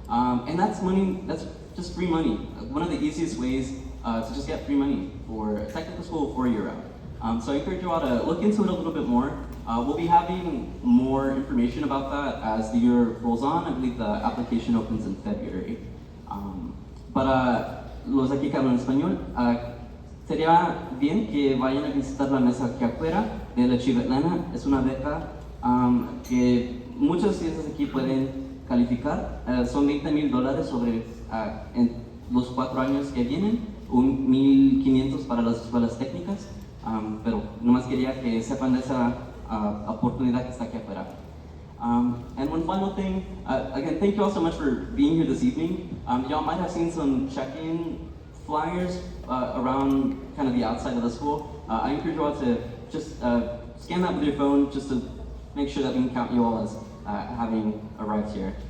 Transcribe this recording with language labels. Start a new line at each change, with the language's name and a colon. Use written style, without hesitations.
English: And that's money. That's just free money. One of the easiest ways to just get free money for a technical school 4-year out. So I encourage you all to look into it a little bit more. We'll be having more information about that as the year rolls on. I believe the application opens in February.
Spanish: Para los aquí que hablan español, sería bien que vayan a visitar la mesa aquí afuera de la Achieve Atlanta. Es una beca que muchos estudiantes aquí pueden calificar. Son $20,000 sobre en los 4 años que vienen, $1,500 para las escuelas técnicas. Pero nomás quería que sepan de esa oportunidad que está aquí afuera.
English: And one final thing, again, thank you all so much for being here this evening. Y'all might have seen some check-in flyers around kind of the outside of the school. I encourage you all to just scan that with your phone just to make sure that we can count you all as having arrived here.